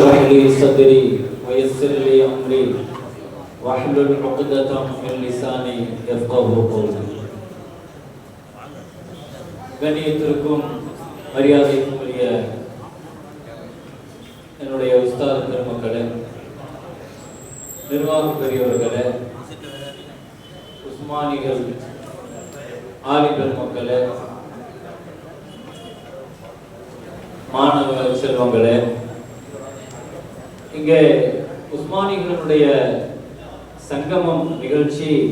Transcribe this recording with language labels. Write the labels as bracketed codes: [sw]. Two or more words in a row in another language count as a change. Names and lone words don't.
[ar] لي صدري ويسر لي أمري واحلل عقدة من لساني يفقهوا قولي. [ta] கண்ணியத்திற்கும் மரியாதைக்கும் உரிய என்னுடைய உஸ்தாத் பெருமக்களே, நிர்வாக பெரியவர்களே, உஸ்மானிகள் ஆலி பெருமக்களே, மாணவ செல்வங்களே, இங்கே உஸ்மானிகளுடைய சங்கமம் நிகழ்ச்சி